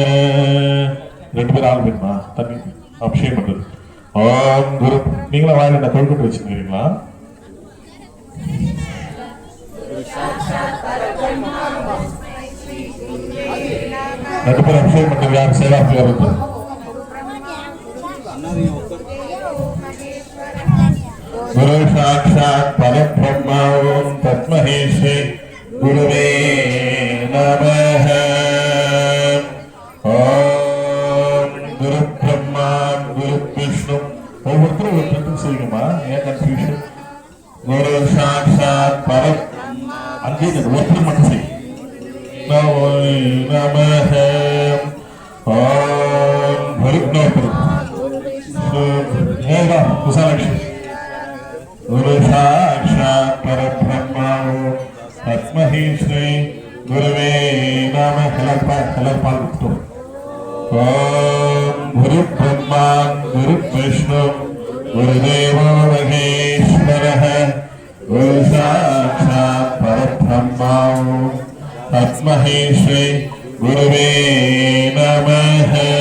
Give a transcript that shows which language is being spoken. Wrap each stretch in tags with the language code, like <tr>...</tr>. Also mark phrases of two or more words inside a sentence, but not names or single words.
<ta>ரெண்டு பேர் ஆள் வேணுமா தண்ணி அபிஷேகம் பண்றது</ta> <sa>ओम् गुरु</sa> <ta>நீங்களும் வாயில தொழுக்கிட்டு வச்சுக்கிறீங்களா ரெண்டு பேர் அபிஷேகம் பண்றது யார் சேவாசி வருது</ta> <sa>गुरु साक्षात् परब्रह्म ओम तस्मै श्री गुरुवे नमः ओम गुरु ब्रह्मा गुरु विष्णु</sa> <ta>ஒவ்வொருத்தரும் ஒரு தட்டு செய்யுமா ஏன் கன்ஃபியூஷன்</ta> <sa>गुरु साक्षात् पर</sa> <ta>அங்கே ஒருத்தர் மட்டும் செய்</ta> <sa>नमः ओम् गुरु एका कुशलक्ष्मी गुरु साक्षात् परब्रह्म तस्मै श्री गुरुवे नमः हलर्पाल ओम गुरु ब्रह्मा गुरु विष्णु गुरुदेवो महेश्वरः गुरु साक्षात् परब्रह्म तस्मै श्री गुरुवे नमः</sa>